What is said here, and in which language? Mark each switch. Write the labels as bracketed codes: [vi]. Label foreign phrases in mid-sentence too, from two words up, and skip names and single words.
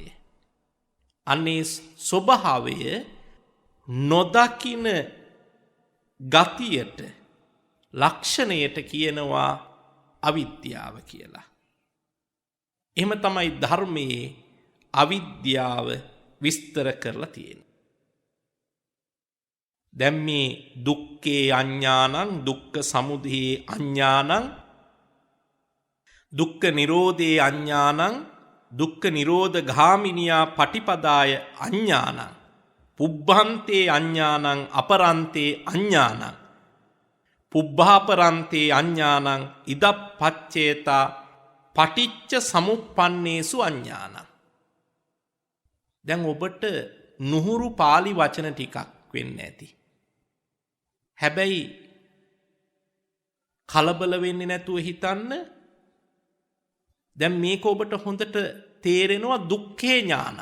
[si] අන්න ඒ ස්වභාවය නොදකින ගතියට, ලක්ෂණයට කියනවා අවිද්‍යාව කියලා. එහෙම තමයි ධර්මයේ අවිද්‍යාව විස්තර කරලා තියෙන්නේ. [pi] දැන් මේ දුක්ඛේ අඥානං, දුක්ඛ සමුදයේ අඥානං, දුක්ඛ නිරෝධේ අඥානං, දුක්ඛ නිරෝධ ගාමිනියා පටිපදාය අඥානං, පුබ්බන්තේ අඥානං, අපරන්තේ අඥානං, පුබ්බාපරන්තේ අඥානං, ඉදප්පච්චේතා පටිච්ච සමුප්පන්නේසු අඥානං. [si] දැන් ඔබට නුහුරු පාලි වචන ටිකක් වෙන්න ඇති. හැබැයි කලබල වෙන්නේ නැතුව හිතන්න. දැන් මේක ඔබට හොඳට තේරෙනවා [pi] දුක්ඛේ ඥාන.